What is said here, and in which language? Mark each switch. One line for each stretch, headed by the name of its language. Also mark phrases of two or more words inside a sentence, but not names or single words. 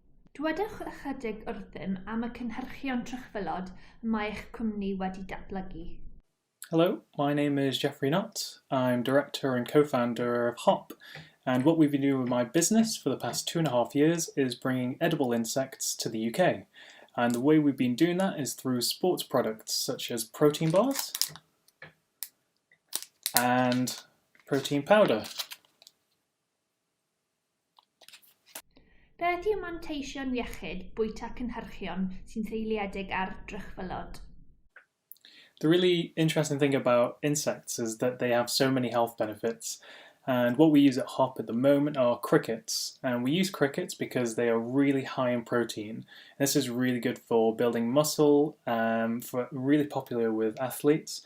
Welsh: Dwedwch ychydig wrthym am y cynhyrchion trychfylod mae eich cwmni wedi datblygu.
English: Hello, my name is Geoffrey Knott. I'm director and co-founder of Hop, and what we've been doing with my business for the past 2.5 years is bringing edible insects to the UK. And the way we've been doing that is through sports products such as protein bars and protein powder.
Welsh: Beth yw manteision iechyd bwyta cynhyrchion sy'n seiliedig ar drychfylod?
English: The really interesting thing about insects is that they have so many health benefits. And what we use at Hop at the moment are crickets. And we use crickets because they are really high in protein. This is really good for building muscle, really popular with athletes.